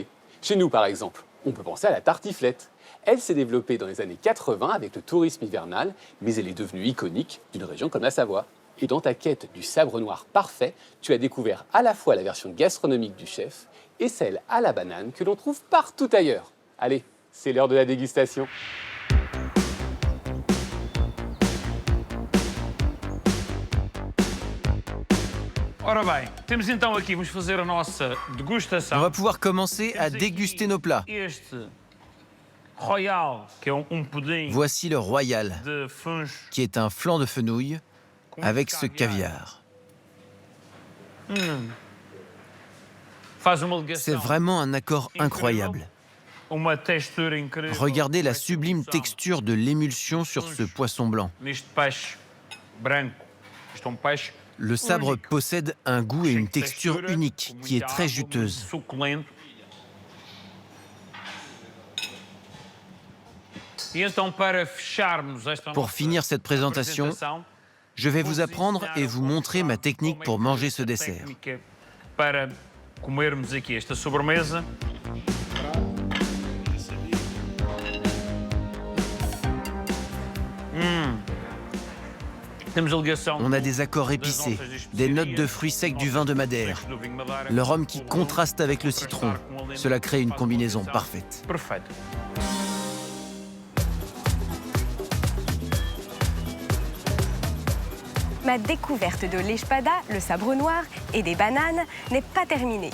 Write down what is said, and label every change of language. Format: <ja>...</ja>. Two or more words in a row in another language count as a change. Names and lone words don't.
<fr>Chez nous, par exemple, on peut penser à la tartiflette. Elle s'est développée dans les années 80 avec le tourisme hivernal, mais elle est devenue iconique d'une région comme la Savoie. Et dans ta quête du sabre noir parfait, tu as découvert à la fois la version gastronomique du chef et celle à la banane que l'on trouve partout ailleurs. Allez, c'est l'heure de la dégustation.</fr> <pt>Ora bem, temos então aqui, vamos fazer a nossa</pt> <fr>On</fr> <pt>degustação.</pt> <fr>va pouvoir commencer à déguster nos plats.</fr> <pt>Este Royal, que é pudim</pt> <fr>Voici le Royal,</fr> <pt>de fungo</pt> <fr>qui est un flan de fenouil</fr> <pt>com</pt> <fr>avec ce caviar.</fr> <pt>Faz uma</pt> <fr>C'est</fr> <pt>ligação.</pt> <fr>vraiment un accord incroyable.</fr> <pt>Uma textura incrível.</pt> <fr>Regardez la sublime texture de l'émulsion sur ce poisson blanc.</fr> <pt>Neste peixe branco. Isto peixe</pt> <fr>Le sabre possède un goût et une texture unique qui est très juteuse.</fr> <pt>Suculento. E então, para fecharmos esta</pt> <fr>Pour finir cette présentation, je vais vous apprendre et vous montrer ma technique pour manger ce dessert.</fr> <pt>Para comermos aqui esta sobremesa. Temos a ligação.</pt> <fr>On a des accords épicés, des notes de fruits secs du vin de Madère, le rhum qui contraste avec le citron. Cela crée une combinaison parfaite.</fr> <pt>Perfeito.</pt> <fr>Ma découverte de l'espada, le sabre noir, et des bananes n'est pas terminée.</fr>